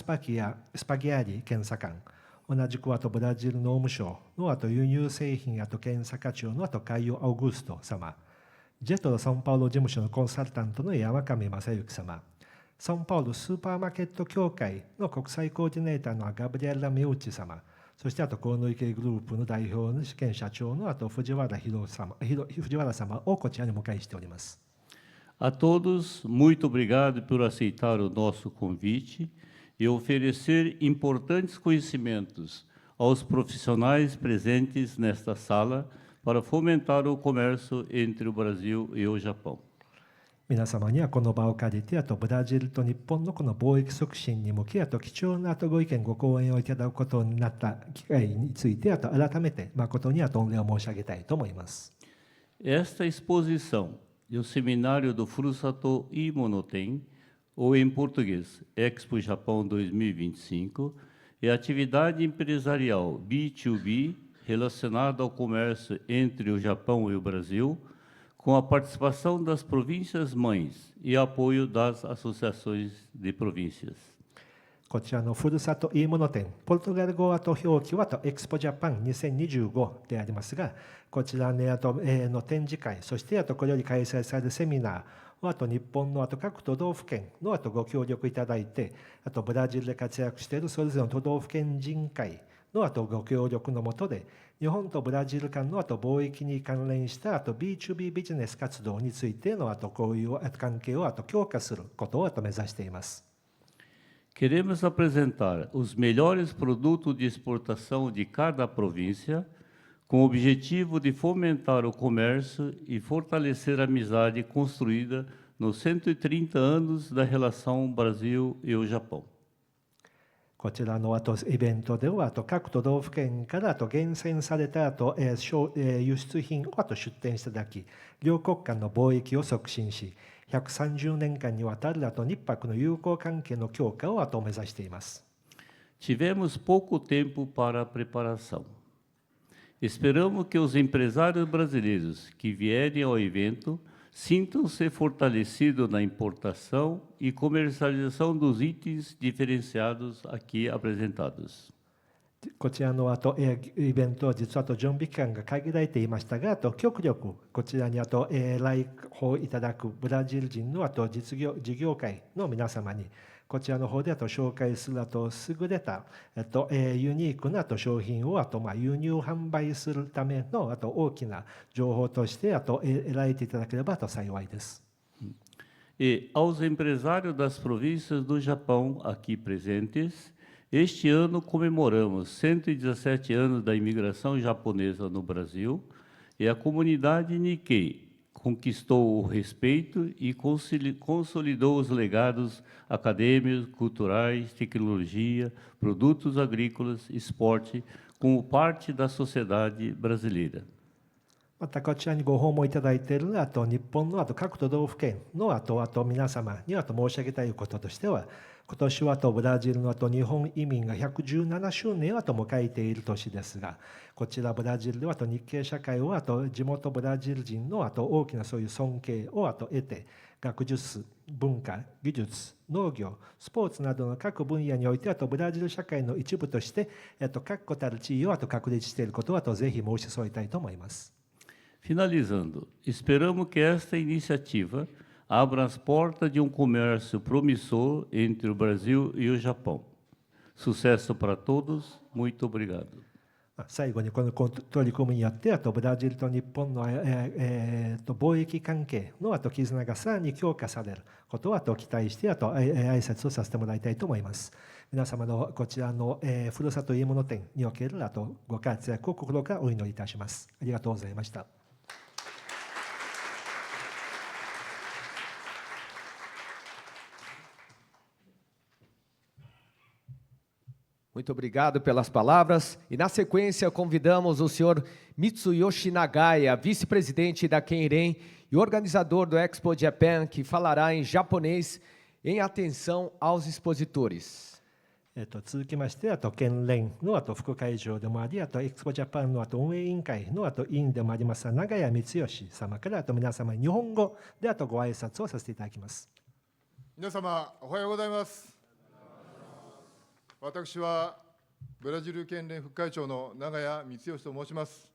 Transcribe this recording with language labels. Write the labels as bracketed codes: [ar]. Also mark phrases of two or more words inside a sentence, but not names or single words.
[ja] パギアリ検査官、同じくブラジル農務省の輸入製品検査課長のカイオ・アウグスト様、JETROサンパウロ事務所のコンサルタントの山上正幸様、サンパウロスーパーマーケット協会の国際コーディネーターのガブリエラ・ミウチ様、そして鴻池グループの代表の兼社長の藤原様をこちらにお迎えしております。 [pt] A todos, muito obrigado por aceitar o nosso convite e oferecer importantes conhecimentos aos profissionais presentes nesta sala para fomentar o comércio entre o Brasil e o Japão. [ja] 皆様にはこの場を借りてブラジルと日本のこの貿易促進に向け貴重なご意見ご講演をいただくことになった機会について改めて誠に御礼を申し上げたいと思います。 [pt] Esta exposição e o seminário do Furusato Imonoten, ou em português, Expo Japão 2025, é a atividade empresarial B2B relacionada ao comércio entre o Japão e o Brasil, com a participação das províncias-mães e apoio das associações de províncias. [ja] こちらのふるさといいもの展、ポルトガル語表記はエクスポジャパン2025でありますが、こちらの展示会、そしてこれより開催されるセミナー、日本の各都道府県のご協力いただいて、ブラジルで活躍しているそれぞれの都道府県人会のご協力の下で、日本とブラジル間の貿易に関連したB2B ビジネス活動についてのこういう関係を強化することを目指しています。 [pt] Queremos apresentar os melhores produtos de exportação de cada província, com o objetivo de fomentar o comércio e fortalecer a amizade construída nos 130 anos da relação Brasil e o Japão. [ja] こちらのイベントでは各都道府県から厳選された輸出品を出展していただき、両国間の貿易を促進し、130年間にわたる日泊の友好関係の強化を目指しています。 [pt] Tivemos pouco tempo para a preparação. Esperamos que os empresários brasileiros que vierem ao evento sintam-se fortalecidos na importação e comercialização dos itens diferenciados aqui apresentados. [ja] こちらのイベントは実は準備期間が限られていましたが、極力こちらに来訪いただくブラジル人の事業会の皆様に、こちらの方で紹介する優れたユニークな商品を輸入販売するための大きな情報として得られていただければ幸いです。 [pt] Aos empresários das províncias do Japão aqui presentes, este ano comemoramos 117 anos da imigração japonesa no Brasil e a comunidade Nikkei conquistou o respeito e consolidou os legados acadêmicos, culturais, tecnologia, produtos agrícolas, esporte, como parte da sociedade brasileira. [ja] またこちらにご訪問いただいている日本の各都道府県の皆様に申し上げたいこととしては、今年はブラジルの日本移民が117周年を迎えている年ですが、こちらブラジルでは日系社会を地元ブラジル人の大きなそういう尊敬を得て、学術、文化、技術、農業、スポーツなどの各分野においてブラジル社会の一部として確固たる地位を確立していることをぜひ申し添えたいと思います。 [pt] Finalizando, esperamos que esta iniciativa abra as portas de comércio promissor entre o Brasil e o Japão. Sucesso para todos, muito obrigado. [ja] 最後にこの取り組みによってブラジルと日本の貿易関係の絆がさらに強化されることを期待して挨拶をさせてもらいたいと思います。皆様のこちらのふるさといいもの展におけるご活躍を心からお祈りいたします。ありがとうございました。 [pt] Muito obrigado pelas palavras. E na sequência convidamos o senhor Mitsuyoshi Nagaya, vice-presidente da Kenren e organizador do Expo Japan, que falará em japonês em atenção aos expositores. [ja] 続きまして、県連の副会長でもあり、エクスポジャパンの運営委員会の委員でもあります長谷光義様から皆様に日本語でご挨拶をさせていただきます。皆様おはようございます。私はブラジル県連副会長の長谷光義と申します。